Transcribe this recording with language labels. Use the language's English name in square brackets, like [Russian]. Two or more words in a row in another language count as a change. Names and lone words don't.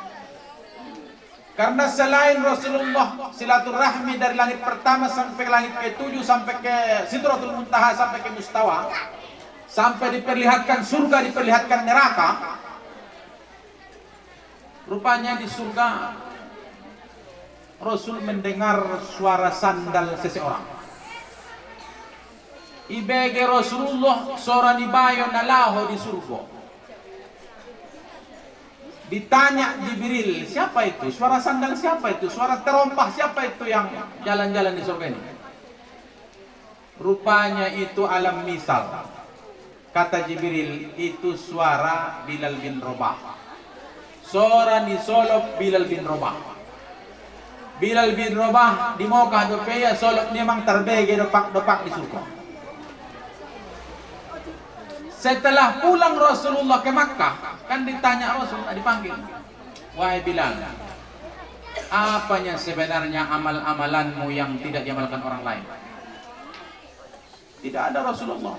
[Indonesian] Karena selain Rasulullah silaturahmi dari langit pertama sampai ke langit ke-7, sampai ke Sidratul Muntaha, sampai ke Mustawa, sampai diperlihatkan surga, diperlihatkan neraka. Rupanya di surga Rasul mendengar suara sandal seseorang. [Batak Mandailing] Ibege Rasulullah suara dibayo nalaho di surga. [Indonesian] Ditanya Jibril, siapa itu? Suara sandal siapa itu? Suara terompah siapa itu yang jalan-jalan di surga ini? Rupanya itu alam misal. Kata Jibril, itu suara Bilal bin Rabah. [Batak Mandailing] Suara nisolop Bilal bin Rabah. Bilal bin Rabah di Mekah dopeya solop memang terbege dopak di surga. [Indonesian] Setelah pulang Rasulullah ke Makkah, kan ditanya Rasul, dipanggil, wahai Bilal, apanya sebenarnya amal-amalanmu yang tidak diamalkan orang lain? Tidak ada Rasulullah.